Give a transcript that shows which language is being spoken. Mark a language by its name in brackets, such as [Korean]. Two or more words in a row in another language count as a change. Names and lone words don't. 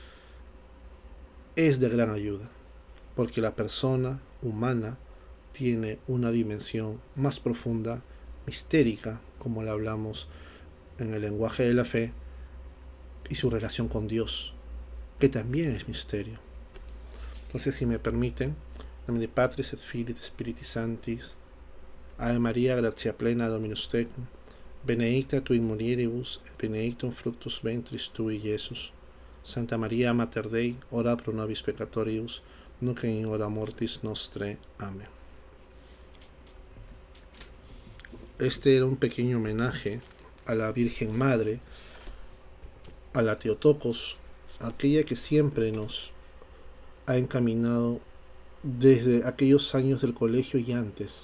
[Spanish] es de gran ayuda, porque la persona humana tiene una dimensión más profunda, mistérica, como la hablamos en el lenguaje de la fe, y su relación con Dios, que también es misterio. Entonces, si me permiten, en nombre de [Latin] Patris et Filii et Spiritus Sanctis, Ave María, gratia plena, Dominus tecum, benedicta tu in mulieribus, et benedictum fructus ventris tui, Iesus. Santa María, Mater Dei, ora pro nobis peccatoribus, nunc in hora mortis nostre. [Spanish] Amén. Este era un pequeño homenaje a la Virgen Madre, a la Teotocos, aquella que siempre nos ha encaminado desde aquellos años del colegio y antes.